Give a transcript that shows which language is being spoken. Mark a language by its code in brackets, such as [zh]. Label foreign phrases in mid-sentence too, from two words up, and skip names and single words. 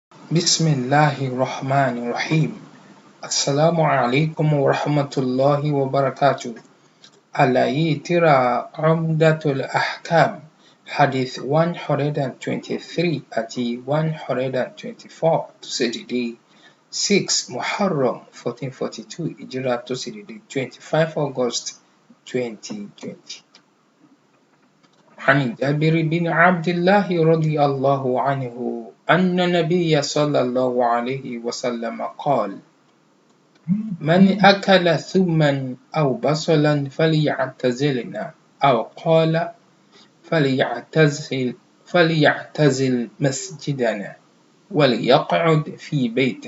[ar] بسم الله الرحمن الرحيم. السلام عليكم ورحمة الله وبركاته. [yo] Àlàyé tírà Umdatul Ahkam Hadith 123 àti 124 tó ṣe dédé 6 Muharram 1442 Hijrah tó ṣe dédé 25 August 2020. [ar] عن جابر بن عبد الله رضي الله عنه أن النبي صلى الله عليه وسلم قال: من أكل ثوما أو بصلا فليعتزلنا، أو قال فليعتزل مسجدنا وليقعد في بيته.